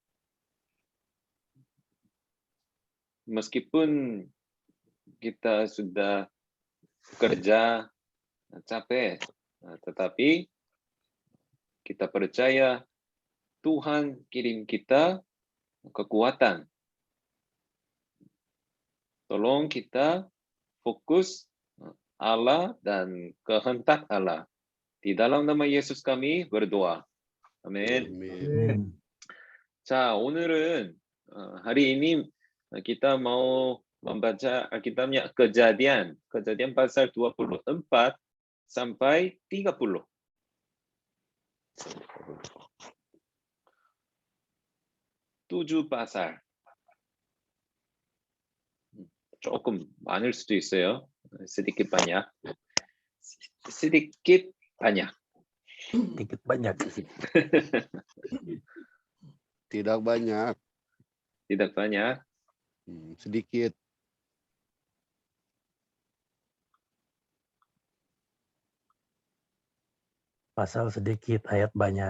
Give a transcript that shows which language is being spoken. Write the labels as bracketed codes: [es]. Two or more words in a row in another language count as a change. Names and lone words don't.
[id] Meskipun kita sudah kerja capek, tetapi kita percaya Tuhan kirim kita kekuatan. Tolong kita fokus Allah dan kehendak Allah. Di dalam nama Yesus kami berdoa. [ko] 아멘. [id] Amin. [ko] 자, 오늘은 [id] hari ini kita mau membaca Alkitabnya Kejadian pasal 24 sampai 30. 7 pasal. [ko] 조금 많을 수도 있어요. [id] sedikit banyak. Sedikit banyak. Dikit banyak. Tidak banyak. Tidak banyak. Sedikit. Pasal sedikit, ayat banyak.